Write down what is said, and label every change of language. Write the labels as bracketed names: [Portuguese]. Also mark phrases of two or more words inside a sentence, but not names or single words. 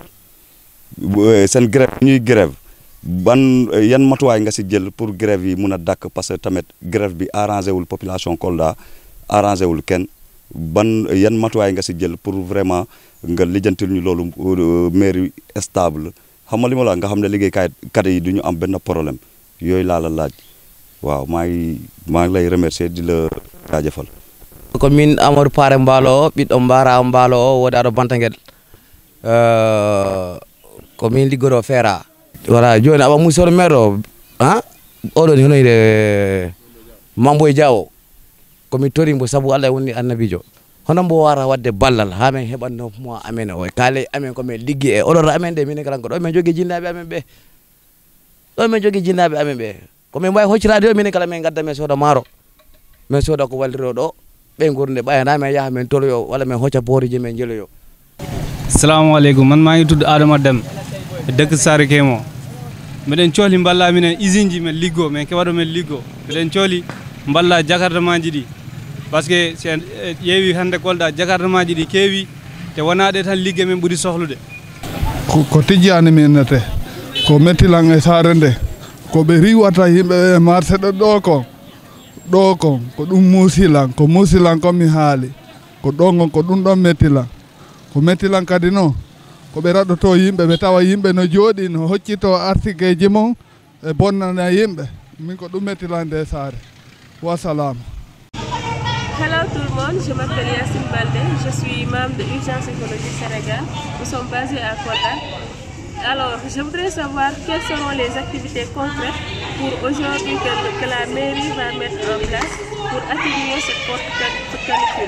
[Wolof] seen grève ñuy grève ban yan matuwaay nga si jël pour grève yi mun a dakk [French] parce que [Wolof] tamit grève bi arrangé wul population Kolda arrangé wul kenn ban yan matuwaay nga si jël [French] pour vraiment [Wolof] nga lijjantil ñu loolu [French] mairie stable [Wolof] xam nga li ma la nga xam ne liggéeykat yi du ñu am benn problème yooyu laa la laaj waaw maa ngi lay remercier di la jaajëfal. [Fula] ko min Amadou Pare Mballo ɓiɗɗo Mbara Mballo o woɗaɗo Bantangel ko min liggoro feera voilà joni aɓa [French] monsieur le maire [Fula] o oɗon honoyde Mamboy Diawo komi torimo saabu Allah woni annabijo hono mbo wara wadde ballal ha min heɓanno mo amen o kaale amen komin liggi e oɗoto amen de minen kala ko ɗo min jogui jinnaɓe amen ɓe ɗo min jogui jinnaɓe amen ɓe komin mbawi hoccirade o minen kala min gadda min sooda maaro min sooda ko walliro ɗo ɓe gurde ɓayana min yaaha min toloyo walla min hocca booriji min jeeloyo. [Arabic] السلام عليكم [Wolof] man maa ngi tudd Adama Deme dëkk Saare Kemo [Fula] miɗen cohli mballa minen usine ji men liggo min kewaɗo men liggo miɗen cohli mballa jakartama ji ɗi [French] par ce que [Fula] sen ƴeewi hande Kolda jakartama ji ɗi keewi te wonaɗe tan ligge men ɓuuri sohlude ko tijjani min te ko mettilan e saare nde ko ɓe riwata yimɓe e marché ɗo ko ɗum musilan ko mi haali ko ɗon ko ɗum ɗon mettilan ko mettilan kadi noon ko ɓe raɗoto yimɓe ɓe tawa yimɓe no jooɗi no hoccito article ji mon e bonnana yimɓe min ko ɗum mettilande saare wassalam. [French] Hello tout le monde, je m'appelle Yassine Baldé, je suis membre de Urgence Écologie Sénégal. Nous sommes basés à Kolda. Alors, je voudrais savoir quelles seront les activités concrètes pour aujourd'hui que la mairie va mettre en place pour atténuer cette forte canicule.